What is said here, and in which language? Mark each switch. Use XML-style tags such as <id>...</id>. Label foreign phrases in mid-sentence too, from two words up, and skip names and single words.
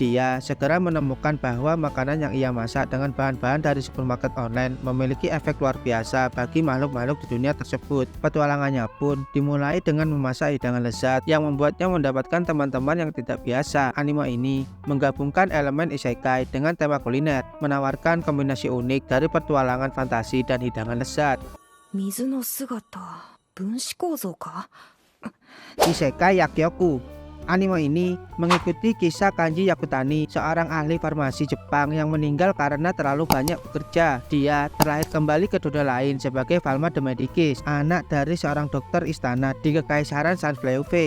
<id>Dia segera menemukan bahwa makanan yang ia masak dengan bahan-bahan dari supermarket online memiliki efek luar biasa bagi makhluk-makhluk di dunia tersebut. Petualangannya pun dimulai dengan memasak hidangan lezat yang membuatnya mendapatkan teman-teman yang tidak biasa. Anime ini menggabungkan elemen isekai dengan tema kuliner, menawarkan kombinasi unik dari petualangan fantasi dan hidangan lezat.</id> <ja>水の姿、分子構造か?</ja> <id>Isekai Yakyoku. Anime ini mengikuti kisah Kanji Yakutani, seorang ahli farmasi Jepang yang meninggal karena terlalu banyak bekerja. Dia terlahir kembali ke dunia lain sebagai Falma the Medicus, anak dari seorang dokter istana di Kekaisaran Sanfleuve.</id>